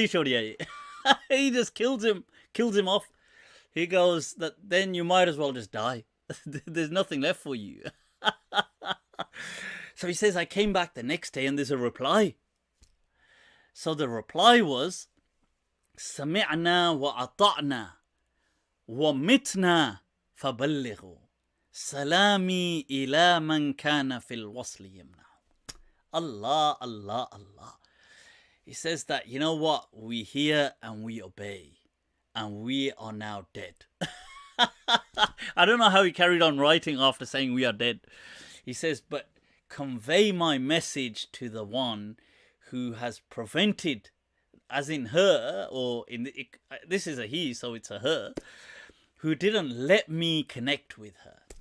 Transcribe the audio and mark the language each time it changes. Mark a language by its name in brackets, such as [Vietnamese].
[English] He just kills him off. He goes that then you might as well just die. There's nothing left for you. So he says, I came back the next day and there's a reply. So the reply was, [Arabic] سمعنا وأطعنا ومتنا فبلغوا سلامي إلى من كان في الوصل يمنع. [English] Allah, Allah, Allah. He says that, you know what? We hear and we obey. And we are now dead. I don't know how he carried on writing after saying we are dead. He says, but convey my message to the one who has prevented, as in her, or this is a he, so it's a her, who didn't let me connect with her.